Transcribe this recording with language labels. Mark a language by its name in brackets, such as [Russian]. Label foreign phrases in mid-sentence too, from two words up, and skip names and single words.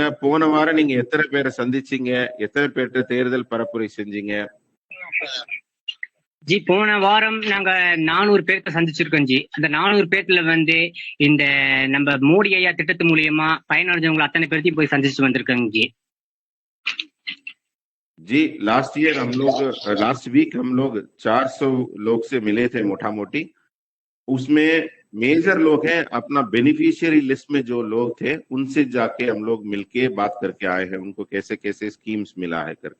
[Tamil] போன வாரம் நீங்க எத்தனை பேரை சந்திச்சீங்க? எத்தனை பேர்கிட்ட தேர்தல் பரப்புரை செஞ்சீங்க? ஜி, போன வாரம் நாங்க 400 பேர்த்த சந்திச்சிருக்கோம் ஜி. அந்த 400 பேர்த்துல இந்த நம்ம மோடி ஐயா திட்டத்து மூலியமா பயனடைஞ்சவங்க அத்தனை பேர்த்தையும் போய் சந்திச்சு வந்திருக்கோங்க ஜி. [Hindi] जी, [English] last week [Hindi] हम लोग 400 लोग से मिले थे मोटा मोटी। उसमें मेजर लोग हैं, अपना [English] beneficiary list [Hindi] में जो लोग थे उनसे जाके हम लोग मिलके बात करके आए हैं, उनको कैसे कैसे स्कीम्स मिला है करके।